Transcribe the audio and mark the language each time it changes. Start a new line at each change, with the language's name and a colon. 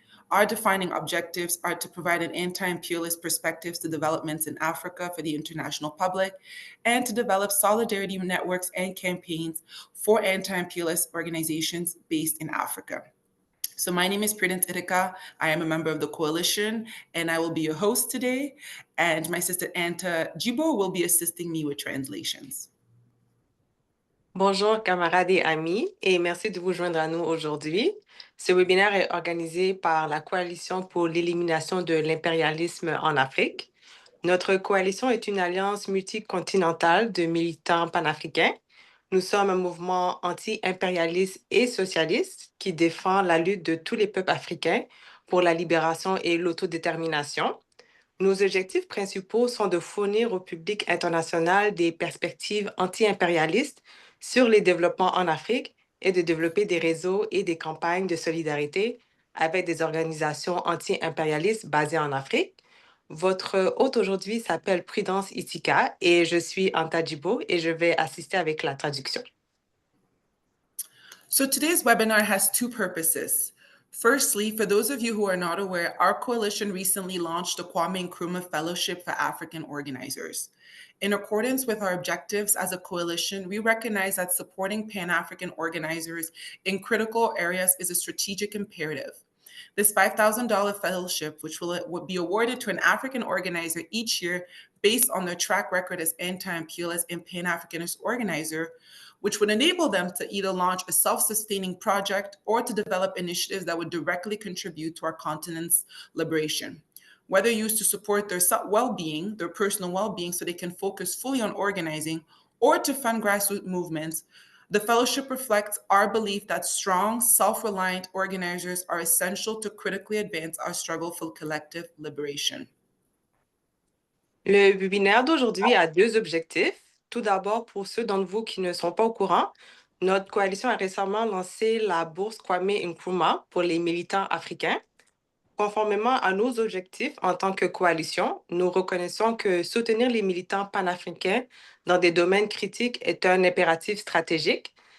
English: Our defining objectives are to provide an anti-imperialist perspective to developments in Africa for the international public and to develop solidarity networks and campaigns for anti-imperialist organizations based in Africa. So my name is Prudence Irika. I am a member of the coalition and I will be your host today. And my sister Anta Jibo will be assisting me with translations.
French: Bonjour camarades et amis et merci de vous joindre à nous aujourd'hui. Ce webinaire est organisé par la Coalition pour l'élimination de l'impérialisme en Afrique. Notre coalition est une alliance multicontinentale de militants panafricains. Nous sommes un mouvement anti-impérialiste et socialiste qui défend la lutte de tous les peuples africains pour la libération et l'autodétermination. Nos objectifs principaux sont de fournir au public international des perspectives anti-impérialistes sur les développements en Afrique et de développer des réseaux et des campagnes de solidarité avec des organisations anti-impérialistes basées en Afrique. Votre hôte aujourd'hui s'appelle Prudence Itika et je suis Anta Jibo et je vais assister avec la traduction.
English: So today's webinar has two purposes. Firstly, for those of you who are not aware, our coalition recently launched the Kwame Nkrumah Fellowship for African Organizers. In accordance with our objectives as a coalition, we recognize that supporting Pan-African organizers in critical areas is a strategic imperative. This $5,000 fellowship, which will be awarded to an African organizer each year based on their track record as anti-imperialist and Pan-Africanist organizer, which would enable them to either launch a self-sustaining project or to develop initiatives that would directly contribute to our continent's liberation. Whether used to support their well-being, their personal well-being, so they can focus fully on organizing, or to fund grassroots movements, the fellowship reflects our belief that strong, self-reliant organizers are essential to critically advance our struggle for collective liberation.
French: Le webinaire d'aujourd'hui a deux objectifs. Tout d'abord, pour ceux d'entre vous qui ne sont pas au courant, notre coalition a récemment lancé la bourse Kwame Nkrumah pour les militants africains. Conformément à nos objectifs en tant que coalition, nous reconnaissons que soutenir les militants panafricains dans des domaines critiques est un impératif stratégique.